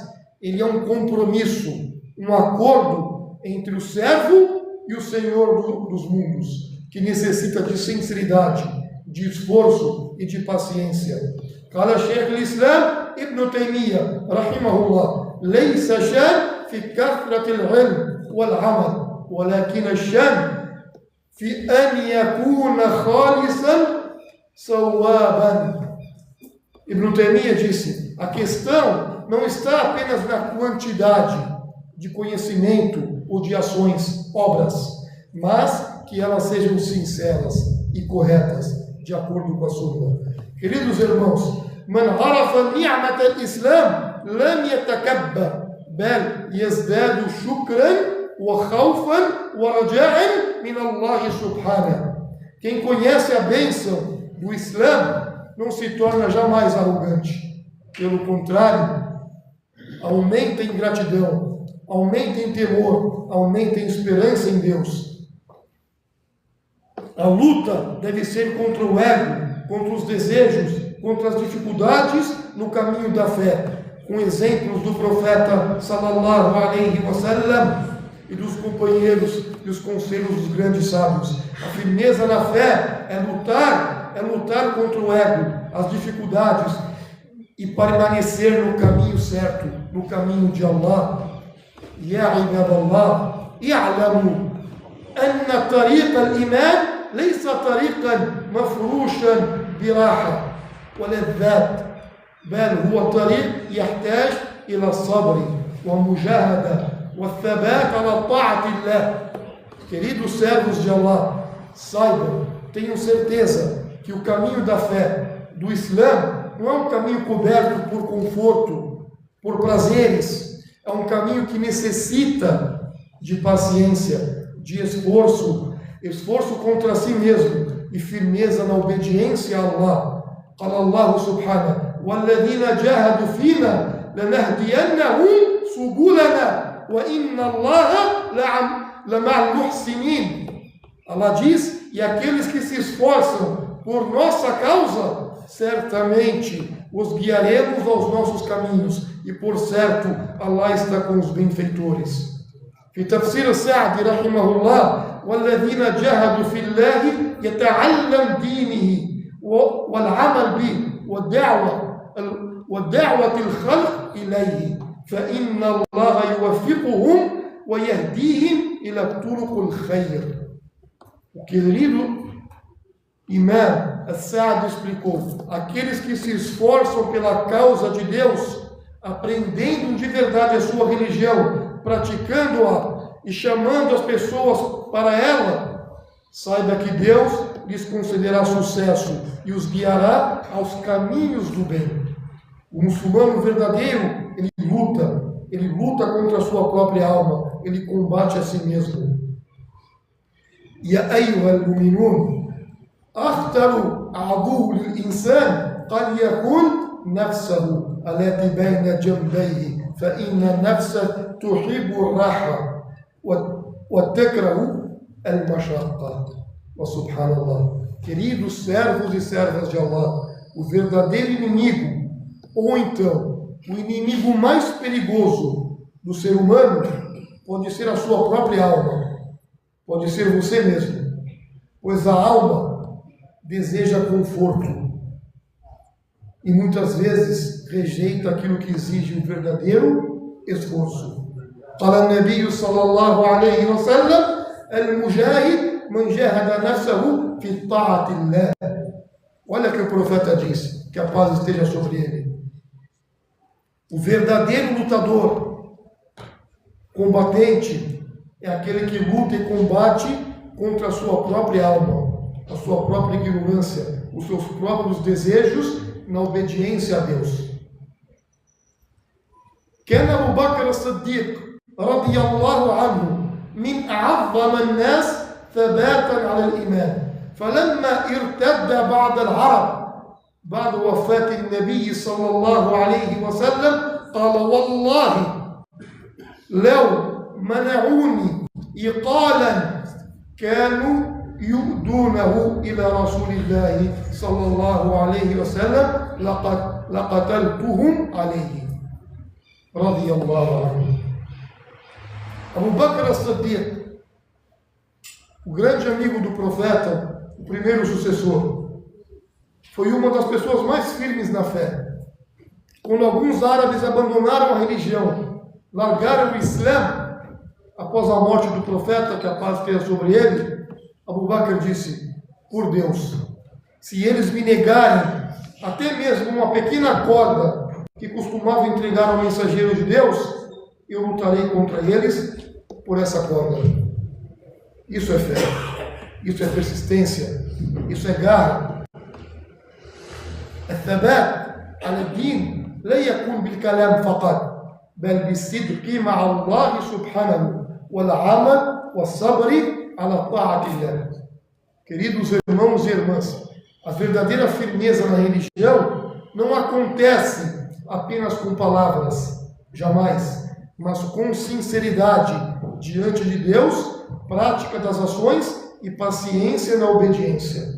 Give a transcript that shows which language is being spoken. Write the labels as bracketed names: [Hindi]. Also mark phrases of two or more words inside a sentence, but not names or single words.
[Portuguese] Ele é um compromisso, um acordo entre o servo e o Senhor dos mundos, que necessita de sinceridade, de esforço e de paciência. [Arabic] قال شيخ الإسلام ابن تيمية رحمه الله ليس الشأن في كثرة العلم والعمل ولكن الشأن في أن يكون خالصا صوابا. [Portuguese] Ibn Taymiyyah disse, a questão não está apenas na quantidade de conhecimento ou de ações, obras, mas que elas sejam sinceras e corretas, de acordo com a Sunna. Queridos irmãos, [Arabic] من عرف نعمة الإسلام لم يتكبر بل يزداد شكرا وخوفا ورجاء من الله سبحانه. [Portuguese] Quem conhece a bênção do Islã não se torna jamais arrogante. Pelo contrário, aumenta em gratidão, aumenta em temor, aumenta em esperança em Deus. A luta deve ser contra o ego, contra os desejos, contra as dificuldades no caminho da fé, com exemplos do profeta [Arabic] صلى الله عليه وسلم [Portuguese] e dos companheiros e os conselhos dos grandes sábios. A firmeza na fé é lutar contra o ego, as dificuldades, e permanecer no caminho certo, no caminho de Allah. [Arabic] يا عباد الله اعلموا أن طريق الإيمان ليس طريقا مفروشا بالراحة واللذات بل هو طريق يحتاج إلى صبر ومجاهدة وثبات على طاعة الله. [Portuguese] Queridos servos de Allah, saibam, tenham certeza que o caminho da fé, do Islã, não é um caminho coberto por conforto, por prazeres. É um caminho que necessita de paciência, de esforço contra si mesmo e firmeza na obediência a Allah. [Arabic] قال الله سبحانه, وَالَّذِينَ جَاهَدُوا فِينَا لَنَهْدِيَنَّهُمْ سُبُلَنَا وَإِنَّ اللَّهَ لَمَعَ الْمُحْسِنِينَ. [Portuguese] Allah diz, e aqueles que se esforçam por nossa causa, certamente os guiaremos aos nossos caminhos, e por certo Allah está com os benfeitores. [Arabic] في تفسير السعدي رحمه الله والذين جاهدوا في الله يتعلم دينه والعمل به والدعوة الخلق إليه فإن الله يوفقهم ويهديهم إلى طرق الخير. [Portuguese] O querido Imam As-Sa'di explicou, aqueles que se esforçam pela causa de Deus, aprendendo de verdade a sua religião, praticando-a e chamando as pessoas para ela, saiba que Deus lhes concederá sucesso e os guiará aos caminhos do bem. O muçulmano verdadeiro, ele luta contra a sua própria alma, ele combate a si mesmo. [Arabic] يا أيها المؤمنون, أخطر عدو للإنسان قد يكون نفسه التي بين جنبيه فإن النفس تحب الراحة وتكره المشقة. وسبحان الله. [Portuguese] Queridos servos e servas de Allah, o verdadeiro inimigo, ou então o inimigo mais perigoso do ser humano, pode ser a sua própria alma, pode ser você mesmo, pois a alma deseja conforto e muitas vezes rejeita aquilo que exige um verdadeiro esforço. [Arabic] قال النبي صلى الله عليه وسلم المجاهد من جاهد نفسه في طاعة الله. [Portuguese] Olha que o profeta disse, que a paz esteja sobre ele. O verdadeiro lutador, combatente, é aquele que luta e combate contra a sua própria alma, a sua própria ignorância, os seus próprios desejos na obediência a Deus. [Arabic] كان أبو بكر الصديق رضي الله عنه من أعظم الناس ثباتا على الإيمان، فلما ارتد بعض العرب بعد وفاة النبي صلى الله عليه وسلم قال: والله لو منعوني إقالا كانوا يؤدونه إلى رسول الله صلى الله عليه وسلم لقتلتهم عليه رضي الله عنه. [Portuguese] Abu Bakr as-Siddiq, o grande amigo do profeta, o primeiro sucessor, foi uma das pessoas mais firmes na fé. Quando alguns árabes abandonaram a religião, largaram o Islã após a morte do profeta, que a paz esteja sobre ele, Abu Bakr disse: por Deus, se eles me negarem até mesmo uma pequena corda que costumava entregar ao mensageiro de Deus, eu lutarei contra eles por essa corda. Isso é fé, isso é persistência, isso é garra. [Arabic] الثبات على الدين لا يكون بالكلام فقط، بل بالصدق مع الله سبحانه والعمل والصبر على طاعة الله. [Portuguese] Queridos irmãos e irmãs, a verdadeira firmeza na religião não acontece apenas com palavras, jamais, mas com sinceridade diante de Deus, prática das ações e paciência na obediência.